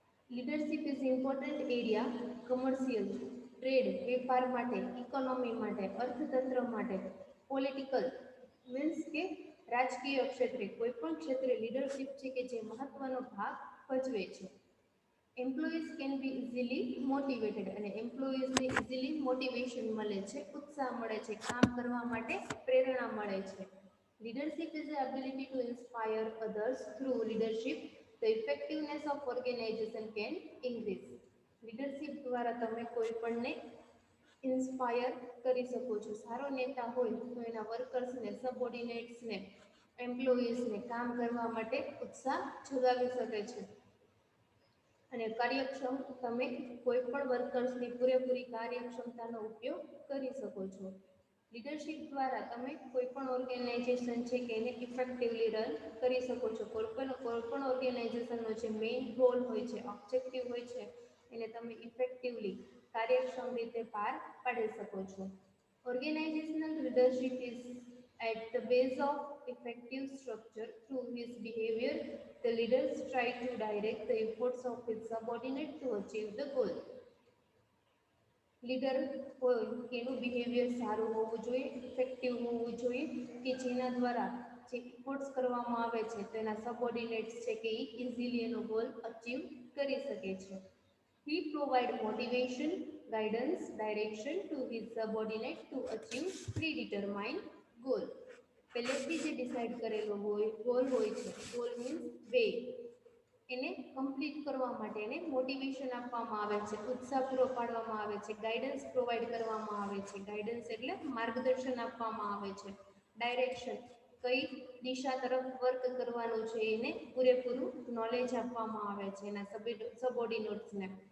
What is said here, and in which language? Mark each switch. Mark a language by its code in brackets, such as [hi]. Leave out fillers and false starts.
[en] leadership is important area [gu] commercial, trade, વેપાર માટે, economy માટે, અર્થતંત્ર માટે, પોલિટિકલ મીન્સ કે રાજકીય ક્ષેત્રે, કોઈ પણ ક્ષેત્રે લીડરશિપ છે કે જે મહત્વનો ભાગ ભજવે છે. [en] employees can be easily motivated, [gu] અને એમ્પ્લોઈઝને ઇઝીલી મોટિવેશન મળે છે, ઉત્સાહ મળે છે, કામ કરવા માટે પ્રેરણા મળે છે. [en] Leadership is the ability to inspire others through leadership. The effectiveness of organization can increase. [gu] Leadership દ્વારા તમે કોઈ પણને ઇન્સ્પાયર કરી શકો છો. સારો નેતા હોય તો એના વર્કર્સને, સબઓર્ડિનેટ્સને, એમ્પ્લોઈઝને કામ કરવા માટે ઉત્સાહ જગાવી શકે છે. અને કાર્યક્ષમ તમે કોઈ પણ વર્કર્સની પૂરેપૂરી કાર્યક્ષમતાનો ઉપયોગ કરી શકો છો. લીડરશિપ દ્વારા તમે કોઈ પણ ઓર્ગેનાઇઝેશન છે કે એને ઇફેક્ટિવલી રન કરી શકો છો. કોઈ પણ ઓર્ગેનાઇઝેશનનો જે મેઇન ગોલ હોય છે, ઓબ્જેક્ટિવ હોય છે, એને તમે ઇફેક્ટિવલી, કાર્યક્ષમ રીતે પાર પાડી શકો છો. [en] Organizational leadership is at the base of effective structure. Through his behavior, the leaders try to direct the efforts of his subordinate to achieve the goal. [gu] Leader હોય એનું બિહેવિયર સારું હોવું જોઈએ, ઇફેક્ટિવ હોવું જોઈએ કે જેના દ્વારા જે ઇફોર્ટ્સ કરવામાં આવે છે તેના સબઓર્ડિનેટ્સ છે કે એ ઇઝીલી એનો ગોલ અચીવ કરી શકે છે. [en] He provide motivation, guidance, direction to his subordinate to achieve predetermined goal. [gu] પહેલેથી જે ડિસાઇડ કરેલો ગોલ હોય છે, ગોલ મીન્સ વે, એને કમ્પ્લીટ કરવા માટે એને મોટિવેશન આપવામાં આવે છે, ઉત્સાહ પૂરો પાડવામાં આવે છે, ગાઈડન્સ પ્રોવાઈડ કરવામાં આવે છે. ગાઈડન્સ એટલે માર્ગદર્શન આપવામાં આવે છે. ડાયરેક્શન, કઈ દિશા તરફ વર્ક કરવાનું છે એને પૂરેપૂરું નોલેજ આપવામાં આવે છે એના સબઓર્ડિનેટ્સને.